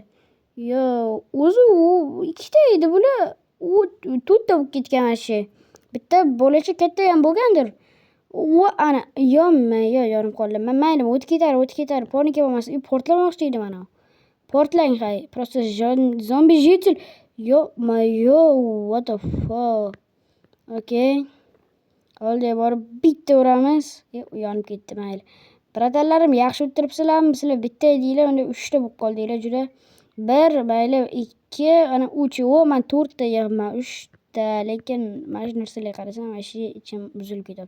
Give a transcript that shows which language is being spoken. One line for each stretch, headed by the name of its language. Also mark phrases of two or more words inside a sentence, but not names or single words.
Uzbek: O'zi u ikkita edi bular. U 4 ta bo'lib ketgan vashshi. Bitta bolacha katta ham bo'lgandir. Ana yonib qoldim. Men mayli, o'tib ketar. Panika bo'lmasin. Portlamoqchi edi mana. Portlang, hay. Просто zombi jetil.
English: What the fuck. Okay.
Uzbek: Oldiga borib bitta uramiz. Yonib ketdi, mayli. Bratalarim, yaxshi o'tiribsizlarmi? Sizlar bitta edinglar, unda 3 ta bo'lib qoldinglar juda. 1, mayli, 2, ana 3. Men 4 ta yig'man, 3 ta, lekin mana shu narsalarga qarasam, vashi ichim buzilib ketyapti.